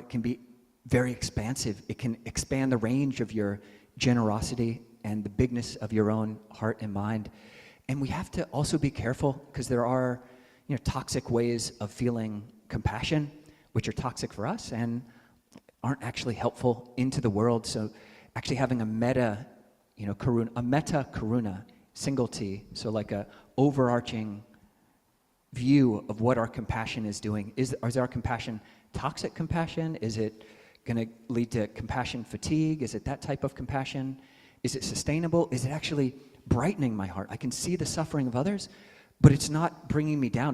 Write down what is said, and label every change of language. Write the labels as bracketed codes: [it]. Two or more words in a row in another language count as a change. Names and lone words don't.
[en] It can be very expansive. It can expand the range of your generosity and the bigness of your own heart and mind. And we have to also be careful, because there are, you know, toxic ways of feeling compassion, which are toxic for us and aren't actually helpful into the world. So actually having a metta, you know, [pi] karuna, a metta karuna, [en] single T, so like a overarching view of what our compassion is doing. Is our compassion toxic compassion? Is it going to lead to compassion fatigue? Is it that type of compassion? Is it sustainable? Is it actually brightening my heart? I can see the suffering of others, but it's not bringing me down.